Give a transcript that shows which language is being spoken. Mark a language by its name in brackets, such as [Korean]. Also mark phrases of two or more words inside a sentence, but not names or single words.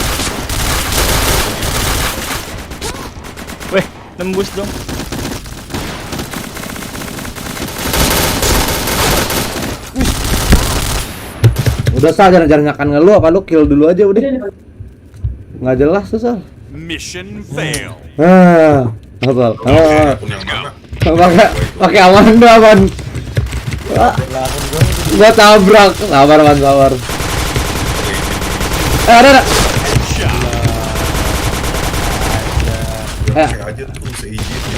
[Indonesian] Weh, nembus dong. Udah Sal, jangan nyakan ngeluh apa lu kill dulu aja udah. Nggak jelas tuh Sal. [English] Mission fail. [Indonesian] Sal. Akun yang mana? Pakai aman dong aman. Gua tabrak. Sabar. Ada. Pakai aja tuh seizin.